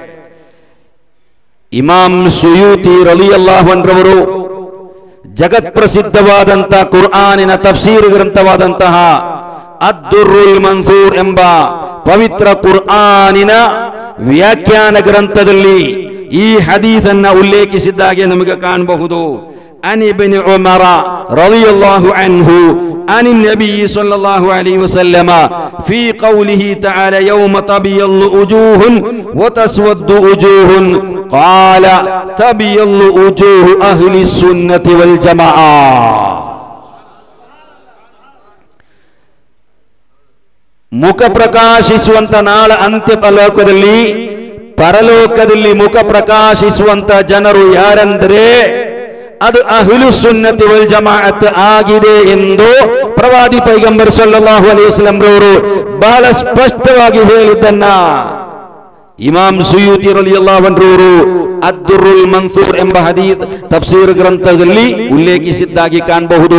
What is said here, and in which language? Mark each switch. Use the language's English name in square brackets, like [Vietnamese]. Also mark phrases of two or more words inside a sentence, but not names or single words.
[Kannada] ಇಮಾಮ್ ಸುಯೂತಿ [Arabic] رضي الله عنه [Kannada] ಜಗತ್ ಪ್ರಸಿದ್ಧವಾದಂತಹ ಕುರ್ಆನಿನ ತಫ್ಸೀರ್ ಗ್ರಂಥವಾದಂತಹ ಅದ್ದುರ್ರುಲ್ ಮನ್ಸೂರ್ ಎಂಬ ಪವಿತ್ರ ಕುರ್ಆನಿನ ವ್ಯಾಖ್ಯಾನ ಗ್ರಂಥದಲ್ಲಿ ಈ ಹದೀಸನ್ನ ಉಲ್ಲೇಖಿಸಿದ್ದಾಗೆ ನಮಗೆ ಕಾಣಬಹುದು. [Arabic] عن ابن عمر رضي الله عنه عن النبي صلى الله عليه وسلم في قوله تعالى يوم تبيض وجوه وتسود وجوه قال تبيض وجوه أهل السنة والجماعة. [Kannada] ಮುಖ ಪ್ರಕಾಶಿಸುವಂತ ನಾಳ ಅಂತ್ಯ ಪರಲೋಕದಲ್ಲಿ ಮುಖ ಪ್ರಕಾಶಿಸುವಂತ ಜನರು ಯಾರೆಂದರೆ ಅದು [Arabic] أهل السنة والجماعة [Kannada] ಆಗಿದೆ ಎಂದು ಪ್ರವಾದಿ ಪೈಗಂಬರ್ [Arabic] صلى الله عليه وسلم [Kannada] ರವರು ಬಹಳ ಸ್ಪಷ್ಟವಾಗಿ ಹೇಳಿದ್ದನ್ನ ಇಮಾಮ್ ಸುಯೂತಿ [Arabic] رضي الله عنه [Kannada] ಅದ್ದುರ್ರುಲ್ ಮನ್ಸೂರ್ ಎಂಬ ಹದೀಸ್ ತಫ್ಸೀರ್ ಗ್ರಂಥದಲ್ಲಿ ಉಲ್ಲೇಖಿಸಿದ್ದಾಗಿ ಕಾಣಬಹುದು.